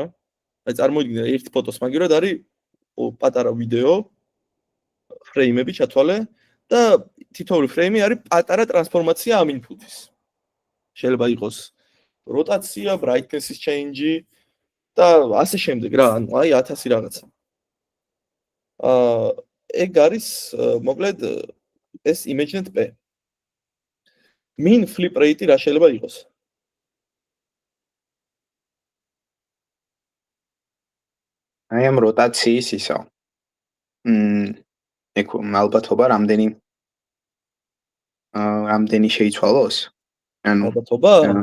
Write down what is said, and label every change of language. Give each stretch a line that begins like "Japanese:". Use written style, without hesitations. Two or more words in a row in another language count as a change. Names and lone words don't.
Georgian: აი წარმოიდგინე ერთი ფოტოს მაგივრად არის პატარა ვიდეო ფრეიმები ჩათვალე და თითოეული ფრეიმი არის პატარა ტრანსფორმაცია ამ input-ის. შეიძლება იყოს როტაცია,
English: brightness-ის change-ი
Georgian: და ასე შემდეგ რა, ანუ აი 1000 რაღაცა. ეგ არის მოკლედ ეს ImageNet P.
English: Mean flip rate
Georgian: რა შეიძლება იყოს? აი ამ როტაციის ისა. ეგ ალბათობა რამდენი შეიცვალოს? ალბათობა?